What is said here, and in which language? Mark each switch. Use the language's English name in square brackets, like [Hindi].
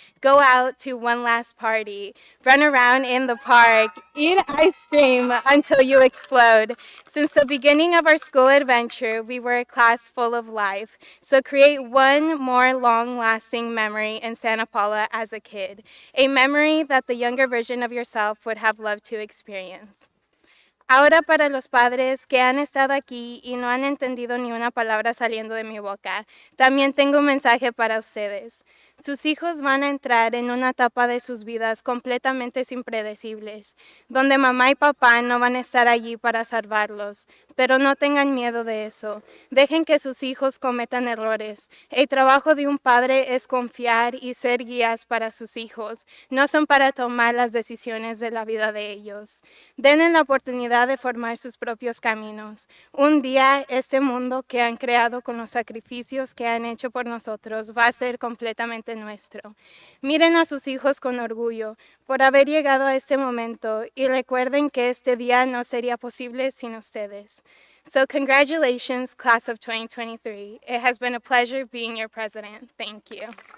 [English] Go out to one last party, run around in the park, eat ice cream until you explode. Since the beginning of our school adventure, we were a class full of life. So create one more long-lasting memory in Santa Paula as a kid, a memory that the younger version of yourself would have loved to experience. [Spanish] Ahora, para los padres que han estado aquí y no han entendido ni una palabra saliendo de mi boca, también tengo un mensaje para ustedes. Sus hijos van a entrar en una etapa de sus vidas completamente impredecibles, donde mamá y papá no van a estar allí para salvarlos, pero no tengan miedo de eso. Dejen que sus hijos cometan errores. El trabajo de un padre es confiar y ser guías para sus hijos, no son para tomar las decisiones de la vida de ellos. Denle la oportunidad de formar sus propios caminos. Un día, este mundo que han creado con los sacrificios que han hecho por nosotros va a ser completamente nuestro. Miren a sus hijos con orgullo por haber llegado a este momento y recuerden que este día no sería posible sin ustedes. [English] So congratulations, class of 2023. It has been a pleasure being your president. Thank you.